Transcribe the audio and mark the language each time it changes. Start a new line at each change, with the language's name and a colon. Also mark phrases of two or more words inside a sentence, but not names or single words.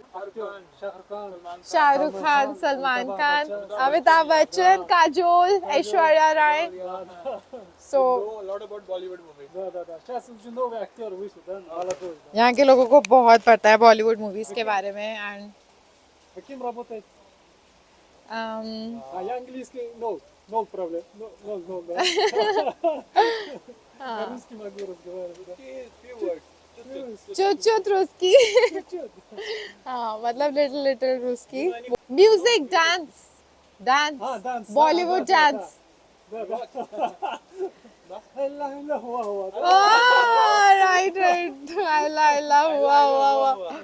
Hindi: शाहरुख खान, सलमान खान, अमिताभ बच्चन, काजोल, ऐश्वर्या राय। सो यहाँ के लोगों को बहुत पता है
English: Bollywood movies
Hindi: के बारे में। एंड
Russian: Я английский
English: no problem. No.
Russian: По-русски могу разговаривать. чуть русский.
Hindi: हाँ मतलब लिटिल रुस्की।
English: music, dance, Bollywood dance.
Hindi: राइट, अल्लाह हुआ।